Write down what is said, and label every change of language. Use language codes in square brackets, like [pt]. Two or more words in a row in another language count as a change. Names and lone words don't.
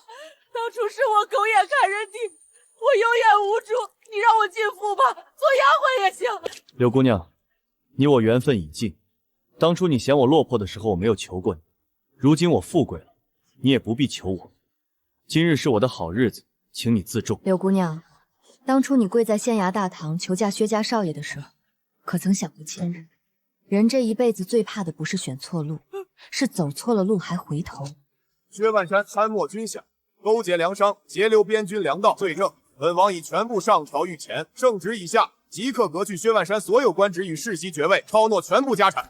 [zh] 當初是我狗眼看人低，我有眼無珠，你讓我進府吧，做丫鬟也行。柳姑娘，你我緣分已盡，當初你嫌我落魄的時候，我沒有求過你，如今我富貴了，你也不必求我。今日是我的好日子，請你自重。柳姑娘。當初你跪在縣衙大堂求嫁薛家少爺的時候，可曾想過今日？人這一輩子最怕的不是選錯路，是走錯了路還回頭。薛萬山參謀軍饷，勾結糧商，截留邊軍糧道，罪證本王已全部上朝御前，聖旨已下，即刻革去薛萬山所有官職與世襲爵位，抄諾全部家產。